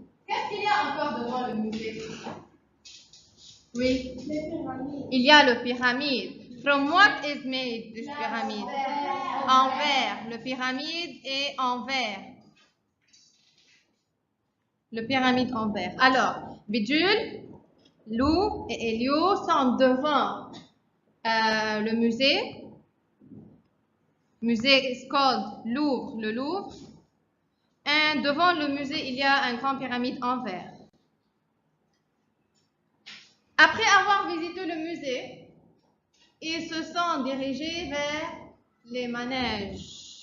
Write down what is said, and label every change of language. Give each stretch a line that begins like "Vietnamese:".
French: Qu'est-ce qu'il y a encore devant le musée? Oui. Il y a le pyramide.
English: From what is made this pyramid?
French: En verre. Le pyramide est en verre. Le pyramide en verre. Alors, Bidule, Lou et Elio sont devant le musée.
English: Musée is called Louvre, le Louvre.
French: Et devant le musée, il y a un grand pyramide en verre. Après avoir visité le musée, ils se sont dirigés vers les manèges.